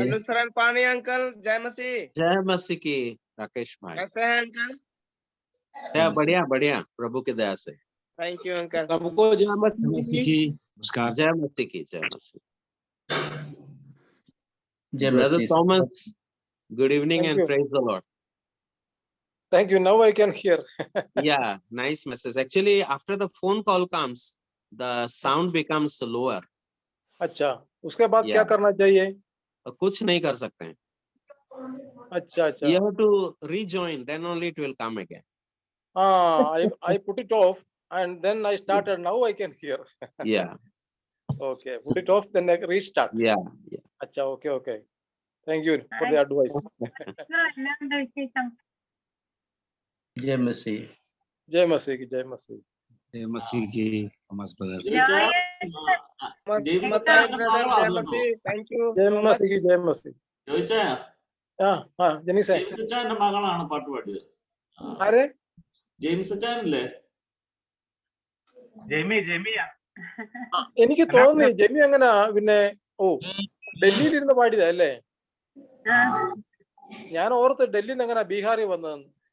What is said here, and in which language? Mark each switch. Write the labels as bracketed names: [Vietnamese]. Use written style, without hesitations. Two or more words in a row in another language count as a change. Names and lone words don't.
[Hindi] अनुसरण पानी अंकल, जय मसीह। जय मसीह की राकेश भाई। कैसे हैं अंकल? क्या बढ़िया बढ़िया, प्रभु की दया से। [English] Thank you uncle. [Hindi] सबको जय मसीह की। नमस्कार। जय मसीह की। जय मसीह। जय ब्रदर मसीह। थॉमस, [English] good evening Thank and you. praise the Lord. Thank you. Now I can hear. Yeah, nice message. Actually, after the phone call comes, the sound becomes lower. [Hindi] अच्छा, उसके बाद क्या [English] Yeah. [Hindi] करना चाहिए? कुछ नहीं कर सकते हैं। अच्छा अच्छा। [English] You have to rejoin, then only it will come again. I put it off and then I started. Now I can hear. Yeah, Okay, put it off, then I restart. yeah, yeah. [Hindi] अच्छा, okay. [English] Thank you for the advice. [Malayalam] എന്നാ വിശേഷം? [Hindi] जय मसीह। जय मसीह की जय मसीह। जय मसीह की थॉमस ब्रदर। [Malayalam] ജെയിംസ് मത്താई അച്ചായന്റെ [Hindi] ब्रदर, जय [Malayalam] മകളാണോ? [Hindi] मसीह। [English] Thank you. [Hindi] जय मसीह की जय मसीह। [Malayalam] ചോദിച്ചാ [Hindi] हाँ जनीस है। [Malayalam] ജെയിംസ് അച്ചായന്റെ മകളാണ് പാട്ട് പാടിയത്. [Hindi] अरे [Malayalam] ജെയിംസ് അച്ചായനല്ലേ? ജെമിയാ. എനിക്ക് തോന്നി ജെമി അങ്ങനെ പിന്നെ ഡൽഹിയിൽ ഇരുന്ന് പാടിയതാ അല്ലേ? ഞാൻ ഓർത്ത് ഡൽഹിയിൽ നിന്ന് എങ്ങനെ ബീഹാറിൽ വന്നതെന്ന്.